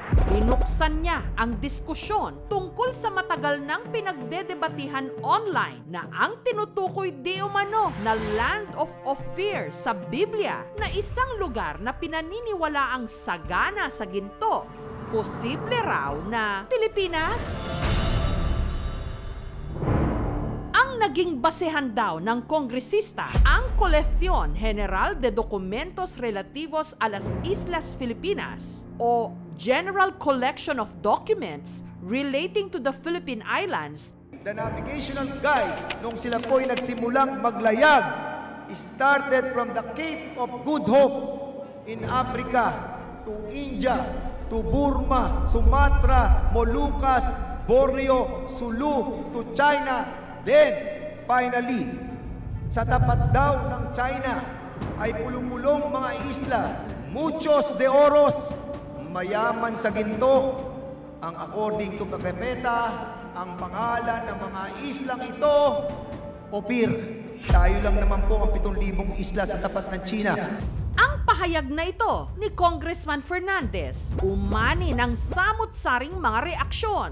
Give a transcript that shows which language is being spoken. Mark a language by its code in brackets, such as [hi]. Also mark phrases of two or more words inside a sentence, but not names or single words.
[tl] Binuksan niya ang diskusyon tungkol sa matagal nang pinagdedebatihan online na ang tinutukoy di umano na [en] land of Ophir [tl] sa Biblia na isang lugar na pinaniniwalaang sagana sa ginto. Posible raw na Pilipinas? Naging basehan daw ng kongresista ang Colección General de Documentos Relativos a las Islas Filipinas o General Collection of Documents Relating to the Philippine Islands. [en] The navigational guide [tl] nung sila po'y nagsimulang maglayag [en] started from the Cape of Good Hope in Africa to India, to Burma, Sumatra, Moluccas, Borneo, Sulu, to China. Then, finally, [tl] sa tapat daw ng China ay pulong-pulong mga isla, [es] muchos de oros, [tl] mayaman sa ginto. Ang [en] according to [tl] Pagkepeta, ang pangalan ng mga islang ito, Ophir. Tayo lang naman po ang 7,000 isla sa tapat ng China. Ang pahayag na ito ni Congressman Fernandez umani ng samut-saring mga reaksyon.